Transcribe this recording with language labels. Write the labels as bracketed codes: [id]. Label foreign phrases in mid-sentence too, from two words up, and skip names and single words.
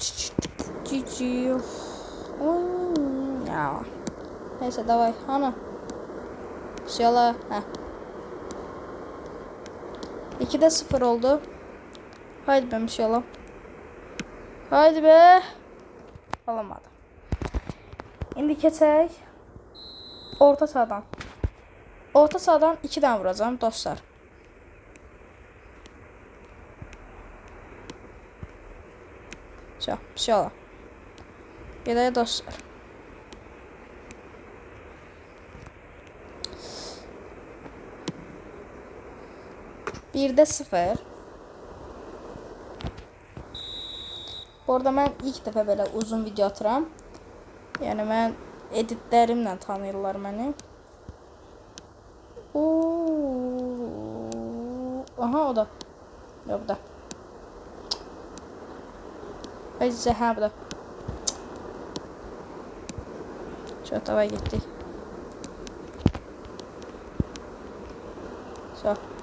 [tr] GG. Ya. Neyse davay. Ana. Musiala. Heh. 2'de 0 oldu. Haydi be Musiala. Haydi be. [az] Alamadı. İndi keçək. Orta sahadan. [tr] Orta sahadan 2'den vuracağım dostlar. Musiala. [az] Gedək dostlar. 1'de 0. Bu arada mən ilk dəfə belə uzun video atıram. Yəni mən editlərimlə tanıyırlar məni. Aha o da. [tr] Yok bu da. Haydi ha bu da. Şöyle tavaya gittik. [ru] Все.